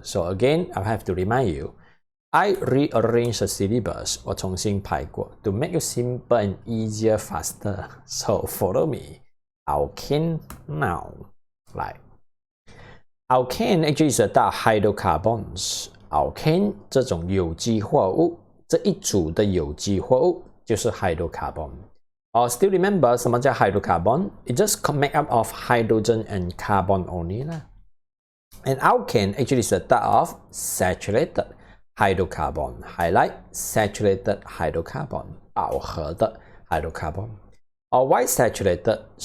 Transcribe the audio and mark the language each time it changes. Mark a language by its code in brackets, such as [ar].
[en] So again, I have to remind you, I rearrange the syllabus. [zh] 我重新排过 [en] to make you simple and easier, faster. So follow me. Alkane now. Like Alkane actually is about hydrocarbons. [zh] Alkane 这种有机化物，这一组的有机化物就是 hydrocarbon. [en] Still remember [zh] 什么叫 [en] hydrocarbon? It just made up of hydrogen and carbon only. And alkane actually is a type of saturated hydrocarbon. Highlight saturated hydrocarbon. [zh] 饱和的 [en] hydrocarbon.Why saturated?